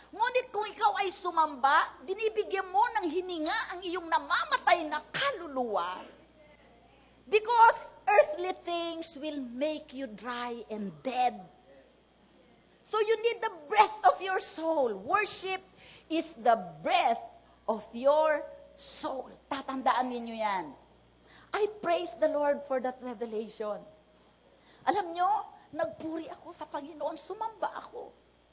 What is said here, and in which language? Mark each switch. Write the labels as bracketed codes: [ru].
[tl] Ngunit kung ikaw ay sumamba, binibigyan mo ng hininga ang iyong namamatay na kaluluwa. [en] Because earthly things will make you dry and dead. So you need the breath of your soul. Worship is the breath of your soul. [tl] Tatandaan ninyo yan. [en] I praise the Lord for that revelation. [tl] Alam nyo, nagpuri ako sa Panginoon, sumamba ako.